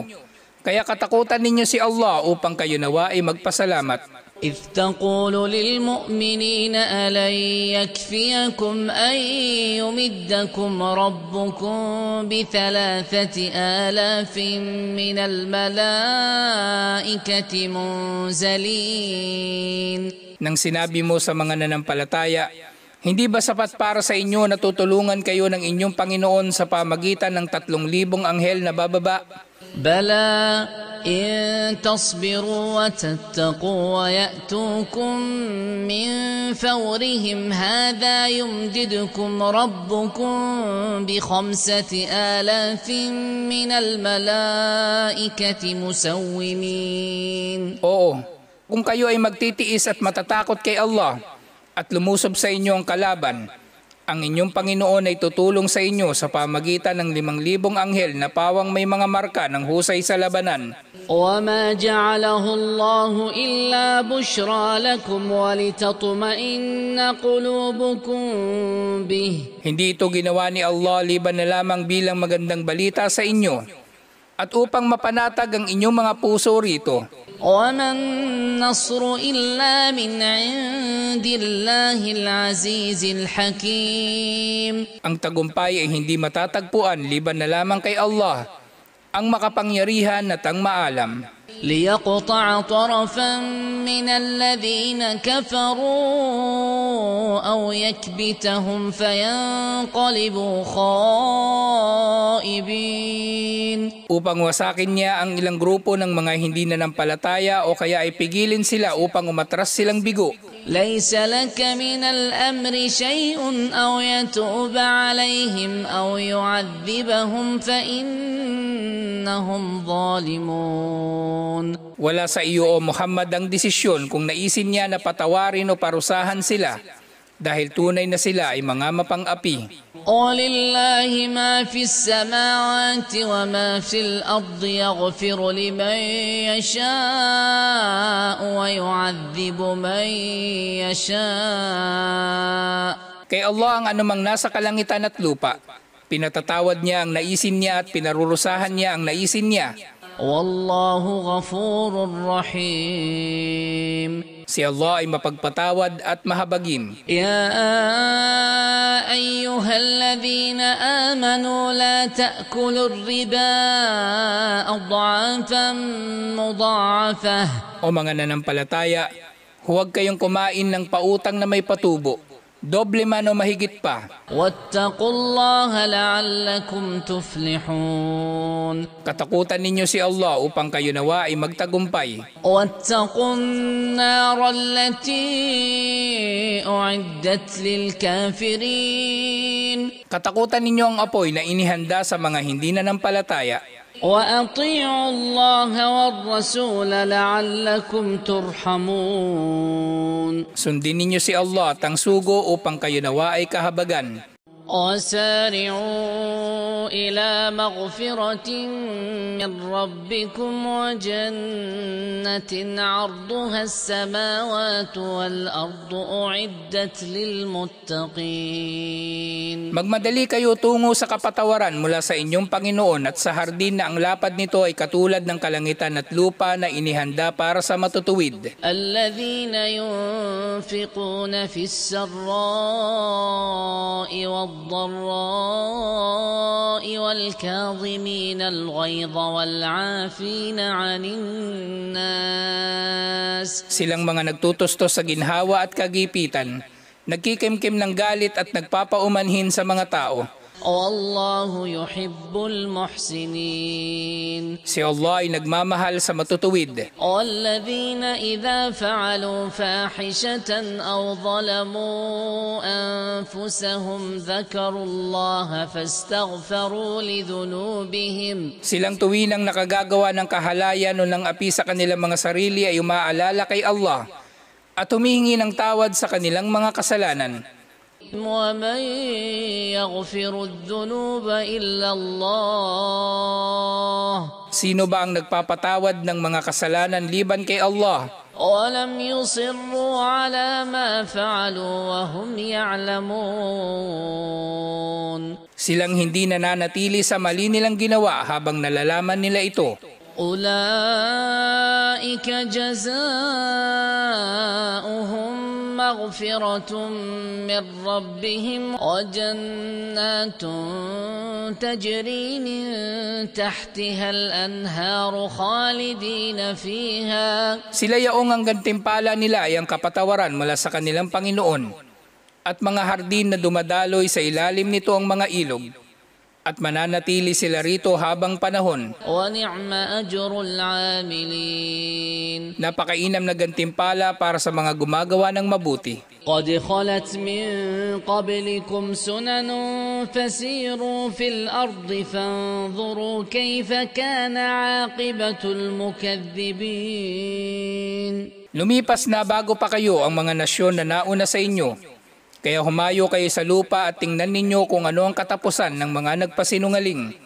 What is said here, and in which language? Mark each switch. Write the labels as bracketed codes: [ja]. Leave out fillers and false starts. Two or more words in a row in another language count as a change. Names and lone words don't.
[tl] Kaya katakutan ninyo si Allah upang kayo nawa ay magpasalamat. [ar] إِذْ تَقُولُ لِلْمُؤْمِنِينَ أَلَنْ يَكْفِيَكُمْ أَنْ يُمِدَّكُمْ رَبُّكُمْ ب3,000 مِنَ الْمَلَائِكَةِ مُنْزَلِينَ. [tl] Nang sinabi mo sa mga nanampalataya, hindi ba sapat para sa inyo na tutulungan kayo ng inyong Panginoon sa pamagitan ng 3,000 anghel na bababa? [ar] بَلَى إِن تَصْبِرُوا وَتَتَّقُوا وَيَأْتُوكُم مِّن فَوْرِهِمْ هَذَا يُمْدِدْكُمْ رَبُّكُم ب5,000 مِّنَ الْمَلَائِكَةِ مُسَوِّمِينَ. [tl] Oo, kung kayo ay magtitiis at matatakot kay Allah at lumusob sa inyo ang kalaban, ang inyong Panginoon ay tutulong sa inyo sa pamagitan ng 5,000 anghel na pawang may mga marka ng husay sa labanan. [ar] وَمَا جَعَلَهُ اللَّهُ إِلَّا بُشْرَى لَكُمْ وَلِتَطْمَئِنَّ قُلُوبُكُم بِهِ. [tl] Hindi ito ginawa ni Allah liban na lamang bilang magandang balita sa inyo at upang mapanatag ang inyong mga puso rito. [ar] وَمَا النَّصْرُ إِلَّا مِنْ عِنْدِ اللَّهِ الْعَزِيزِ الْحَكِيمِ. [tl] Ang tagumpay ay hindi matatagpuan liban na lamang kay Allah, ang makapangyarihan at ang maalam. [ar] لِيَقْطَعَ طَرَفًا مِنَ الَّذِينَ كَفَرُوا أَوْ يَكْبِتَهُمْ فَيَنْقَلِبُوا خَائِبِينَ. [tl] Upang wasakin niya ang ilang grupo ng mga hindi nanampalataya o kaya ay pigilin sila upang umatras silang bigo. [ar] لَيْسَ لَكَ مِنَ الْأَمْرِ شَيْءٌ أَوْ يَتُوبَ عَلَيْهِمْ أَوْ يُعَذِّبَهُمْ فَإِنَّهُمْ ظَالِمُونَ. [tl] Wala sa iyo o Muhammad ang desisyon kung naisin niya na patawarin o parusahan sila dahil tunay na sila ay mga mapang-api. [ar] وَلِلَّهِ مَا فِي السَّمَاوَاتِ وَمَا فِي الْأَرْضِ يَغْفِرُ لِمَن يَشَاءُ وَيُعَذِّبُ مَن يَشَاءُ. [tl] Kay Allah ang anumang nasa kalangitan at lupa. Pinatatawad niya ang naisin niya at pinarurusahan niya ang naisin niya. [ar] وَاللَّهُ غَفُورٌ رَحِيمٌ. [tl] Si Allah ay mapagpatawad at mahabagin. [ar] يَا أَيُّهَا الَّذِينَ آمَنُوا لَا تَأْكُلُوا الرِّبَا أَضْعَافًا مُضَاعَفَةً. [tl] O mga nanampalataya, huwag kayong kumain ng pautang na may patubo, doble man o mahigit pa. [ar] وَاتَّقُوا اللَّهَ لَعَلَّكُمْ تُفْلِحُونَ. [tl] Katakutan ninyo si Allah upang kayo nawa ay magtagumpay. [ar] وَاتَّقُوا النَّارَ الَّتِي أُعِدَّتْ لِلْكَافِرِينَ. [tl] Katakutan ninyo ang apoy na inihanda sa mga hindi nanampalataya. [ar] وَأَطِيعُوا اللَّهَ وَالرَّسُولَ لَعَلَّكُمْ تُرْحَمُونَ. [tl] Sundin ninyo si Allah at ang sugo upang kayo nawa ay kahabagan. [ar] وَسَارِعُوا إِلَى مَغْفِرَةٍ مِّن رَّبِّكُمْ وَجَنَّةٍ عَرْضُهَا السَّمَاوَاتُ وَالْأَرْضُ أُعِدَّتْ لِلْمُتَّقِينَ. [tl] Magmadali kayo tungo sa kapatawaran mula sa inyong Panginoon at sa hardin na ang lapad nito ay katulad ng kalangitan at lupa na inihanda para sa matutuwid. [ar] الَّذِينَ يُنْفِقُونَ فِي السَّرَّاءِ وَالضَّرَّاءِ الضراء والكاظمين الغيظ والعافين عن الناس. [tl] Silang mga nagtutustos sa ginhawa at kagipitan, nagkikimkim ng galit at nagpapaumanhin sa mga tao. [ar] والله يحب المحسنين. [tl] Si Allah ay nagmamahal sa matutuwid. [ar] والذين إذا فعلوا فاحشة أو ظلموا أنفسهم ذكروا الله فاستغفروا لذنوبهم. [tl] Silang tuwinang nakagagawa ng kahalayan o ng api sa kanilang mga sarili ay umaalala kay Allah at humihingi ng tawad sa kanilang mga kasalanan. [ar] ومن يغفر الذنوب إلا الله. [tl] Sino ba ang nagpapatawad ng mga kasalanan liban kay Allah? [ar] ولم يصروا على ما فعلوا وهم يعلمون. [tl] Silang hindi nananatili sa mali nilang ginawa habang nalalaman nila ito. [ar] أولئك جزاؤهم مغفرة من ربهم وجنات تجري من تحتها الأنهار خالدين فيها. [tl] Sila yaong ang gantimpala nila ay ang kapatawaran mula sa kanilang Panginoon at mga hardin na dumadaloy sa ilalim nito ang mga ilog. At mananatili sila rito habang panahon. [ar] وَنِعْمَ أَجْرُ الْعَامِلِينَ. [tl] Napakainam na gantimpala para sa mga gumagawa ng mabuti. [ar] قَدْ خَلَتْ مِنْ قَبْلِكُمْ سُنَنٌ فَسِيرُوا فِي الْأَرْضِ فَانظُرُوا كَيْفَ كَانَ عَاقِبَةُ الْمُكَذِّبِينَ. [tl] Lumipas na bago pa kayo ang mga nasyon na nauna sa inyo. Kaya humayo kayo sa lupa at tingnan ninyo kung ano ang katapusan ng mga nagpasinungaling.